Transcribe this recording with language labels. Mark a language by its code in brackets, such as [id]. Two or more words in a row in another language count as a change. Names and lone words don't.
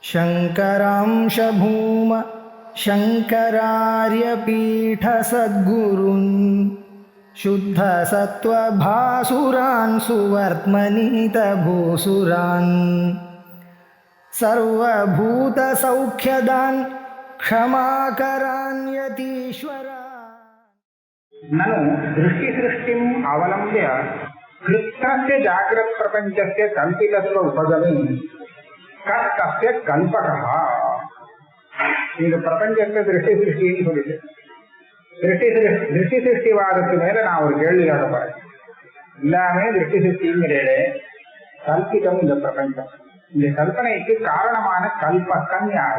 [sa] शङ्करांश भूम शङ्करार्यपीठसद्गुरून् शुद्धसत्त्वभासुरान् सुवर्त्मनीतभूसुरान् सर्वभूतसौख्यदान् क्षमाकरान् यतीश्वरान्। ननु दृष्टिसृष्टिम् अवलम्ब्य कृत्स्नस्य जाग्रत्प्रपञ्चस्य कल्पितत्व उपगमे कस्य कल्पकः [ta] இந்த பிரபஞ்சத்தை திருஷ்டி சிருஷ்டின்னு சொல்லிட்டு திருஷ்டி சிருஷ்டிவாதத்து மேல நான் ஒரு கேள்வி கேட்க போறேன். எல்லாமே திருஷ்டி சிருஷ்டிங்கிறே கல்பிதம் இந்த பிரபஞ்சம். இந்த கல்பனைக்கு காரணமான கல்பகன் யாரு?